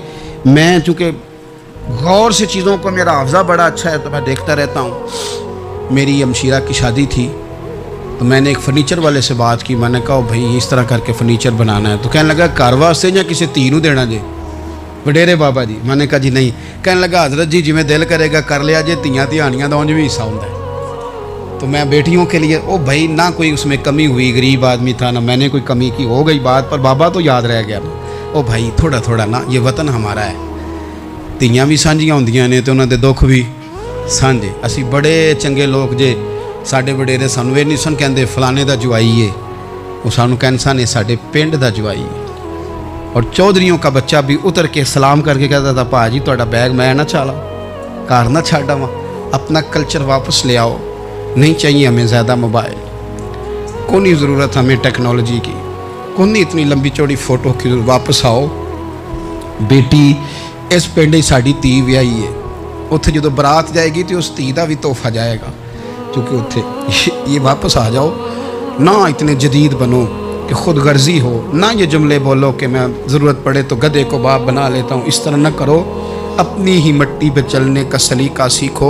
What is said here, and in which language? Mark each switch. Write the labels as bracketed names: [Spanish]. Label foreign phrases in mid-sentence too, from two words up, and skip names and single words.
[Urdu] میں چونکہ غور سے چیزوں کو، میرا حافظہ بڑا اچھا ہے تو میں دیکھتا رہتا ہوں۔ میری ہمشیرہ کی شادی تھی تو میں نے ایک فرنیچر والے سے بات کی، میں نے کہا بھائی اس طرح کر کے فرنیچر بنانا ہے، تو کہنے لگا [Punjabi] گھر واسطے یا کسی تھی نو دینا جے وڈیرے بابا جی؟ [Urdu] میں نے کہا جی نہیں۔ کہنے لگا حضرت جی [Punjabi] جویں دل کرے گا کر لیا جے، تیاں تہانیاں دا اونج بھی حصہ ہوندا ہے، [Urdu] تو میں بیٹیوں کے لیے او بھائی نہ کوئی اس میں کمی ہوئی، غریب آدمی تھا نہ میں نے کوئی کمی کی، ہو گئی بات، پر بابا تو یاد رہ گیا نا، او بھائی تھوڑا تھوڑا نا، یہ وطن ہمارا ہے، [Punjabi] تیاں بھی سانجیاں ہوندیاں نے تے انہاں دے دکھ بھی سانجے۔ اسی بڑے چنگے لوگ جے، ساڈے وڈیرے سانوں یہ نہیں سن کہندے فلانے دا جوائی ہے، وہ سانوں کہن سن ساڈے پنڈ دا جوائی ہے۔ [Urdu] اور چودھریوں کا بچہ بھی اتر کے سلام کر کے کہتا تھا [Punjabi] پا جی تہاڈا بیگ میں نہ چالا، کار نہ چھڈ آواں، [Urdu] اپنا کلچر واپس لے آؤ، نہیں چاہیے ہمیں زیادہ موبائل، کون نہیں ضرورت ہمیں ٹیکنالوجی کی، کون نہیں اتنی لمبی چوڑی فوٹو کی، واپس آؤ۔ [Punjabi] بیٹی اس پنڈ ہی ساڈی تھی ویائی ہے، اتھے جدو برات جائے گی تو اس تھی دا بھی تحفہ جائے گا، [Urdu] کیونکہ اتھے یہ واپس آ جاؤ، نہ اتنے جدید بنو کہ خود غرضی ہو، نہ یہ جملے بولو کہ میں ضرورت پڑے تو گدھے کو باپ بنا لیتا ہوں، اس طرح نہ کرو، اپنی ہی مٹی پہ چلنے کا سلیقہ سیکھو۔